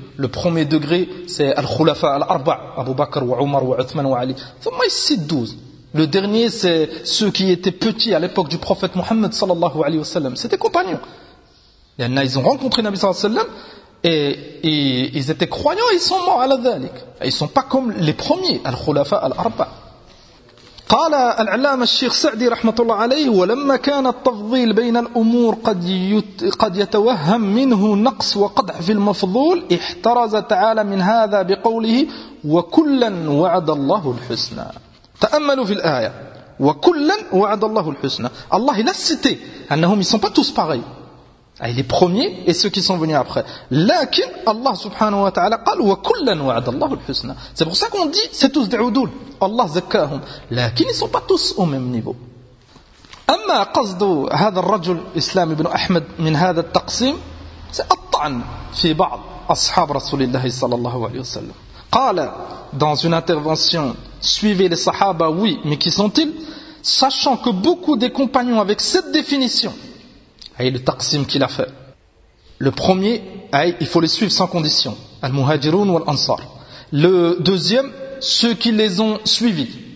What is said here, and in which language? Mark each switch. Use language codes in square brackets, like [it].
[fr] Le premier degré, c'est al-Khulafa al-Arba', Abu Bakr, wa Umar, wa Uthman, wa Ali. Thumma, il cite 12. Le dernier, c'est ceux qui étaient petits à l'époque du prophète Mohammed sallallahu alayhi wa sallam. C'était compagnons. Ils ont rencontré Nabi sallallahu alayhi wa sallam et ils étaient croyants et ils sont morts à la dhalik. Ils ne sont pas comme les premiers, al-khulafa al-arba. [ar] قال العلامة الشيخ سعدي رحمة الله عليه ولما كان التفضيل بين الأمور قد يتوهم منه نقص وقدح في المفضول احترز تعالى من هذا بقوله وكلا وعد الله الحسنى. تأملوا في الآية وكلا وعد الله الحسنى. [fr] الله il a cité أنهم ils sont pas tous pareils les premiers et ceux qui sont venus après [ar] لكن الله سبحانه وتعالى قال وكلا وعد الله الحسنى. [fr] C'est pour ça qu'on dit c'est tous des عدول [ar] الله زكاهم لكن [fr] ils sont pas tous au même niveau. [ar] أما قصد هذا الرجل إسلام بن أحمد من هذا التقسيم سأطعن في بعض أصحاب رسول الله صلى الله عليه وسلم. [fr] قال dans une intervention suivez les sahaba, oui, mais qui sont-ils? Sachant que beaucoup des compagnons avec cette définition Et le taqsim qu'il a fait. Le premier, il faut les suivre sans condition. Al-Muhajiroun ou Al-Ansar. Le deuxième, ceux qui les ont suivis.